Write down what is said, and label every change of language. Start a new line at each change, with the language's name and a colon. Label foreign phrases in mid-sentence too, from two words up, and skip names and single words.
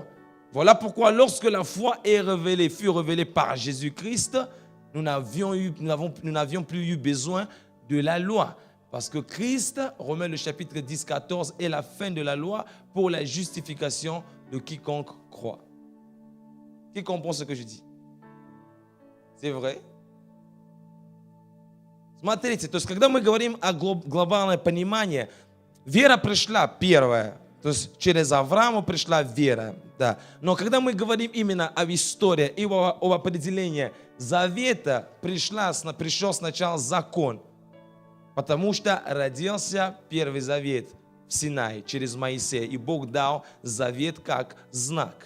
French: Voilà pourquoi lorsque la foi fut révélée par Jésus-Christ, nous n'avions plus eu besoin de la loi. Parce que Christ, Romains le chapitre 10, 14, est la fin de la loi pour la justification de quiconque croit. Qui comprend ce que je dis? C'est vrai?
Russian: Смотрите, то есть когда мы говорим о глобальном понимании, вера пришла первая, то есть через Авраама пришла вера, да. Но когда мы говорим именно об истории и об определении завета, пришел сначала закон, потому что родился Первый Завет в Синае через Моисея, и Бог дал завет как знак.